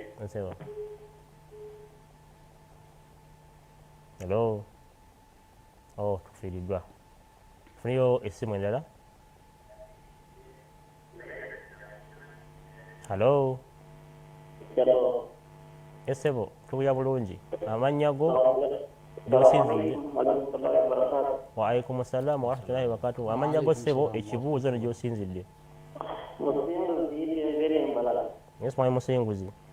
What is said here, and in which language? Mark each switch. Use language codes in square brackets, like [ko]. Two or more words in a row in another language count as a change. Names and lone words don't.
[lg] Yesebo. Hello. tufiiriddwa. Tufuniyo essimu endala. Halo. Essebo tuwulira bulungi. Amannya go gy'osinzidde. [ar] وعليكم السلام ورحمة الله وبركاته. [lg] Amannya go ssebo ekibuuzo ne gy'osinzidde. Yes, mwami Musinguzi.